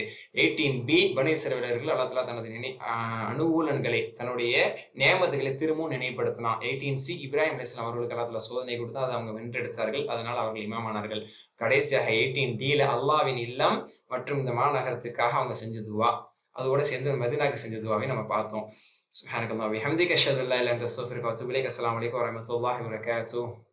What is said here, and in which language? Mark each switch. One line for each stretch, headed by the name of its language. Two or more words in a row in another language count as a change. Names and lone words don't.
Tamil: 18b பனி இஸ்ரவேலர்கள்
Arabic: الله تعالى
Tamil: தனது அனுகூலன்களை தன்னுடைய நியமத்துகளை திரும்பவும் நினைவுபடுத்தினான். 18c இப்ராஹிம் அலைஹிஸ்ஸலாம் அவர்களுக்கு
Arabic: الله تعالى
Tamil: சோதனை கொடுத்து அதை அவங்க வென்றெடுத்தார்கள், அதனால் அவர்கள் இமாமானார்கள். கடைசியாக 18dல அல்லாஹ்வின் இல்லம் மற்றும் இந்த மாநகரத்துக்காக அவங்க செஞ்ச துவா, அதோட சேர்ந்து மதீனாக்கு செஞ்ச துவாவை நம்ம பார்த்தோம்.
Arabic: سبحانك اللهم وبحمدك اشهد ان لا اله الا انت استغفرك واتوب اليك. السلام عليكم ورحمه الله وبركاته.